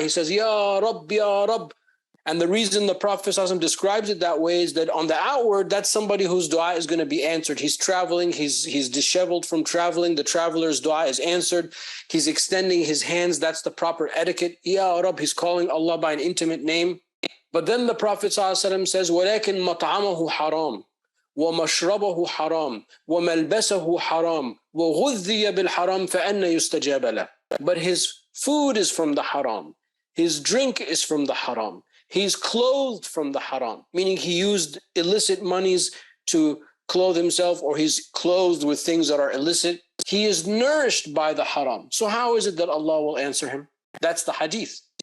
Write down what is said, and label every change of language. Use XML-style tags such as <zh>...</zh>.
<en>He says, Ya Rabb, Ya Rabb. And the reason the Prophet ﷺ describes it that way is that on the outward, that's somebody whose dua is going to be answered. He's traveling, he's disheveled from traveling, the traveler's dua is answered. He's extending his hands, that's the proper etiquette. Ya Rabb, he's calling Allah by an intimate name. But then the Prophet ﷺ says,</en> <ar>وَلَكِنْ مَطْعَمَهُ حَرَامٌ وَمَشْرَبَهُ حَرَامٌ وَمَلْبَسَهُ حَرَامٌ وَغُذِّيَ بِالْحَرَامِ فَأَنَّ يُسْتَجَابَ لَهُ.</ar> <en>But his food is from the haram. His drink is from the haram. He's clothed from the haram, meaning he used illicit monies to clothe himself, or he's clothed with things that are illicit. He is nourished by the haram. So how is it that Allah will answer him? That's the hadith.</en>